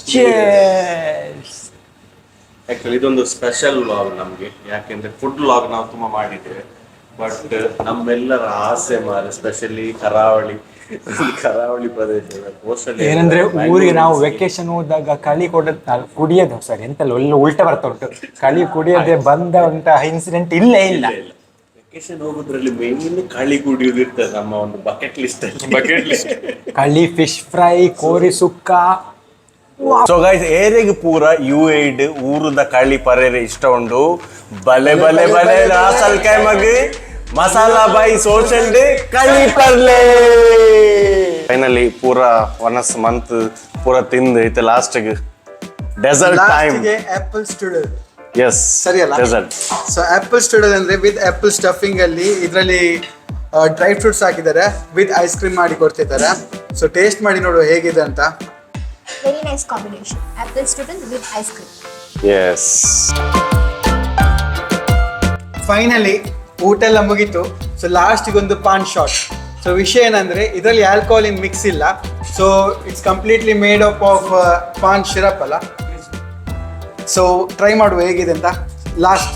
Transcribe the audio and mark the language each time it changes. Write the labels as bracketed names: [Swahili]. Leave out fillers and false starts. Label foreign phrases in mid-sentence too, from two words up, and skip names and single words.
[Kannada] ಆಕ್ಚುಲಿ ಇದೊಂದು [English] special vlog [Kannada] ನಮ್ಗೆ, ಯಾಕೆಂದ್ರೆ [English] food vlog [Kannada] ನಾವು ತುಂಬಾ ಮಾಡಿದ್ದೇವೆ, ಬಟ್ ನಮ್ಮೆಲ್ಲರ ಆಸೆ ಮಾರ, ಸ್ಪೆಷಲಿ ಕರಾವಳಿ ಪ್ರದೇಶ ಏನಂದ್ರೆ ಊರಿಗೆ ನಾವು ವೆಕೇಶನ್ ಹೋದಾಗ ಕಳಿ ಕುಡಿಯೋದು, ಸಾರಿ ಎಂತಲ್ಲ ಒಳ್ಳೆ ಉಲ್ಟ ಬರ್ತಾ ಉಂಟು, ಕಳಿ ಕುಡಿಯೋದೇ ಬಂದ ಅಂತ ಇನ್ಸಿಡೆಂಟ್ ಇಲ್ಲೇ ಇಲ್ಲ. ವೆಕೇಶನ್ ಹೋಗೋದ್ರಲ್ಲಿ ಮೇನ್ ಕಳಿ ಕುಡಿಯೋದು ಇರ್ತದೆ ನಮ್ಮ ಒಂದು [English] bucket list. [Kannada] ಕಳಿ, [English] fish fry, [Kannada] ಕೋರಿ ಸುಕ್ಕ. [English] so guys, [Tulu] ಏರೆಗೆ ಪೂರ UAE ಊರುದ ಕಳಿ ಪರೇರೆ ಇಷ್ಟ ಉಂಡು. ಬಲೆ ಬಲೆ ಬಲೆ ರಾಸ್ ಅಲ್ ಖೈಮಾಗ್ ಮಸಾಲಾ ಬೈ ಸೋಷಲ್ ಕಳಿ ಪರ್ಲೆ. ಫೈನಲಿ ಪೂರ 1 ಮಂತ್ ಪೂರ ತಿಂದು ಇತ್ತೆ [English] last dessert time. Apple strudel, Yes [Kannada] ಸರಿ ಅಲ್ಲ? ಡೆಸರ್ಟ್. [English] so apple strudel [Kannada] ಅಂದ್ರೆ [English] with apple stuffing [Kannada] ಅಲ್ಲಿ ಇದರಲ್ಲಿ [English] dry fruits [Kannada] ಹಾಕಿದ್ದಾರೆ, [English] with ice cream [Kannada] ಮಾಡಿ ಕೊಡ್ತಿದ್ದಾರೆ. ಸೊ ಟೇಸ್ಟ್ ಮಾಡಿ ನೋಡುವ ಹೇಗಿದೆ ಅಂತ. [English] Very nice combination. Apple strudel with ice cream. Yes. [Kannada] ಫೈನಲಿ ಊಟ ಎಲ್ಲ ಮುಗೀತು. ಸೊ ಲಾಸ್ಟಿಗೆ ಒಂದು [English] paan shot. [Kannada] ಸೊ ವಿಷಯ ಏನಂದ್ರೆ ಇದರಲ್ಲಿ [English] alcohol in mix [Kannada] ಇಲ್ಲ. [English] so it's completely made up of paan syrup [Kannada] ಅಲ್ಲ. ಸೊ ಟ್ರೈ ಮಾಡುವ ಹೇಗಿದೆ ಅಂತ. ಲಾಸ್ಟ್